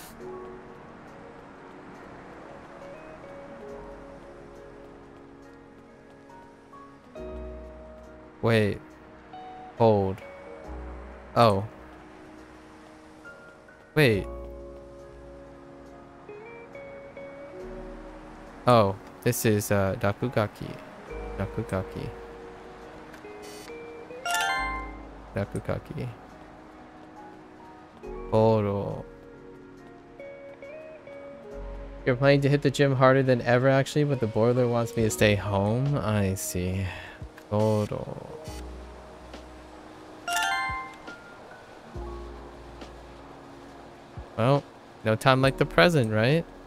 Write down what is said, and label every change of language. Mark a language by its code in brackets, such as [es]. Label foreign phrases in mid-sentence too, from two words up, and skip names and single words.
[en] Wait. Hold. Oh. Wait. Oh, this is Dakugaki. Dakugaki. Dakugaki. Oro. You're planning to hit the gym harder than ever actually, but the boiler wants me to stay home? I see. Oro. Well, no time like the present, right?